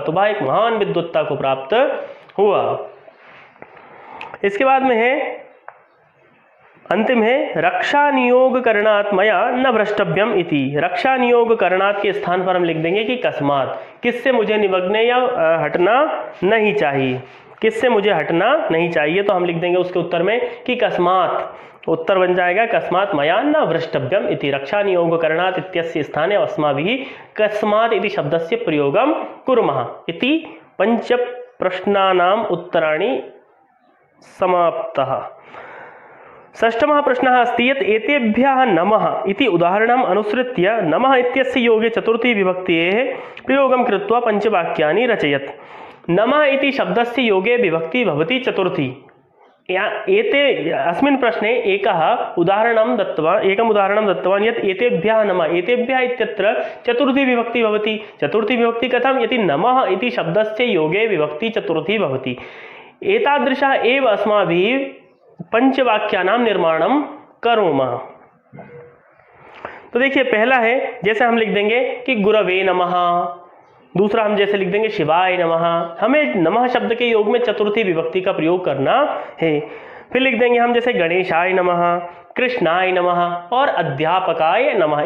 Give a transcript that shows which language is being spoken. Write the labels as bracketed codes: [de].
[hi] तो वह एक महान विद्वत्ता को प्राप्त हुआ। इसके बाद में है अंतिम है, [sa] रक्षा नियोग करणात् मया न भ्रष्टव्यम इति। [hi] रक्षा नियोग करणात् के स्थान पर हम लिख देंगे कि कस्मात्, किससे मुझे निमग्ने या हटना नहीं चाहिए, किससे मुझे हटना नहीं चाहिए। तो हम लिख देंगे उसके उत्तर में कि कस्मात्, उत्तर बन जाएगा [sa] कस्मात् मया न भ्रष्टव्यम इति। रक्षा नियोग करणात् इत्यस्य स्थाने अस्माभिः कस्मात् इति शब्दस्य प्रयोगं कुर्मः इति। पंच प्रश्नानाम् उत्तराणि समाप्तः। षष्ठमः प्रश्नः अस्ति यत् एतेभ्यः नमः इति उदाहरणम् अनुसृत्य नमः इत्यस्य योगे चतुर्थी विभक्तेः प्रयोगं कृत्वा पञ्चवाक्यानि रचयत्। नमः इति शब्दस्य योगे विभक्ति भवति चतुर्थी। एते अस्मिन् प्रश्ने एकम् उदाहरणं दत्तवान् यत् एतेभ्यः नमः, एतेभ्यः इत्यत्र चतुर्थी विभक्ति भवति। चतुर्थी विभक्ति कथं, यदि नमः इति शब्दस्य योगे विभक्ति चतुर्थी भवति। एतादृशः एव अस्माभिः पंचवाक्यानां निर्माणं करोमः। [hi] तो देखिए, पहला है, जैसे हम लिख देंगे कि [sa] गुरवे नमः। [hi] दूसरा हम जैसे लिख देंगे [sa] शिवाय नमः। [hi] हमें नमः शब्द के योग में चतुर्थी विभक्ति का प्रयोग करना है। फिर लिख देंगे हम जैसे गणेशाय नमः, कृष्णाय नमः और अध्यापकाय नमः।